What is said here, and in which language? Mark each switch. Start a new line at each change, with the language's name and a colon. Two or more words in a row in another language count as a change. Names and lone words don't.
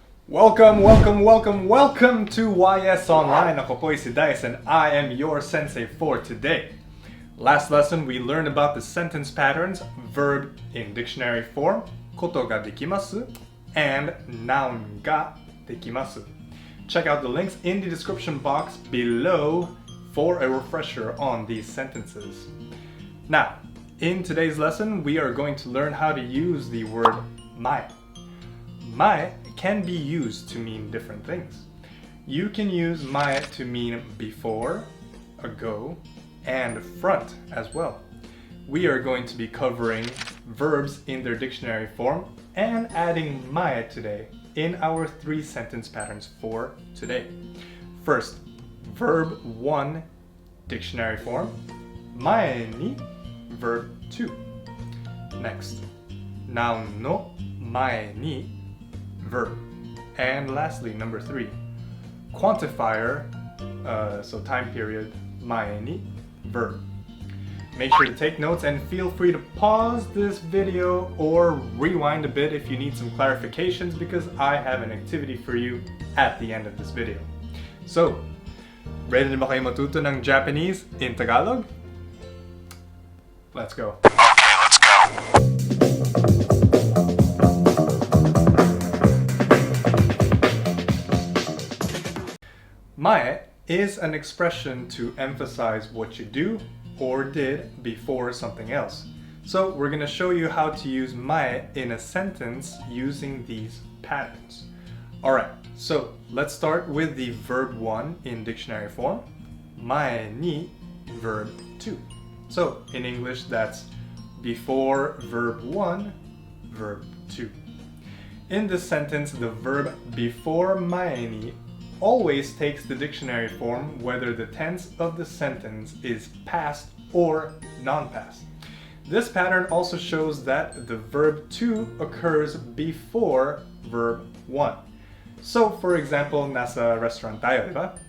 English: Welcome to YS Online.
Filipino: Ako po si
English: Dice and I am your sensei for today. Last lesson we learned about the sentence patterns, verb in dictionary form,
Japanese: koto ga dekimasu,
English: and noun
Japanese: ga dekimasu.
English: Check out the links in the description box below for a refresher on these sentences. Now, in today's lesson we are going to learn how to use the word mae. Mae can be used to mean different things. You can use mae to mean before, ago, and front as well. We are going to be covering verbs in their dictionary form and adding mae today in our 3 sentence patterns for today. First, verb 1 dictionary form,
Japanese: mae ni
English: verb 2. Next, noun
Japanese: no mae ni
English: verb. And lastly, number 3, quantifier, so time period,
Japanese: mae ni
English: verb. Make sure to take notes and feel free to pause this video or rewind a bit if you need some clarifications because I have an activity for you at the end of this video.
Filipino: So, ready na ba kayo matuto ng Japanese in Tagalog?
English: Let's go. Okay, let's go. Mae is an expression to emphasize what you do or did before something else. So we're going to show you how to use mae in a sentence using these patterns. Alright, so let's start with the verb 1 in dictionary form.
Japanese: Mae ni
English: verb 2. So in English that's before verb 1, verb 2. In this sentence, the verb before
Japanese: mae ni
English: always takes the dictionary form whether the tense of the sentence is past or non-past. This pattern also shows that the verb to occurs before verb 1. So for example,
Filipino: nasa restaurant tayo, di ba?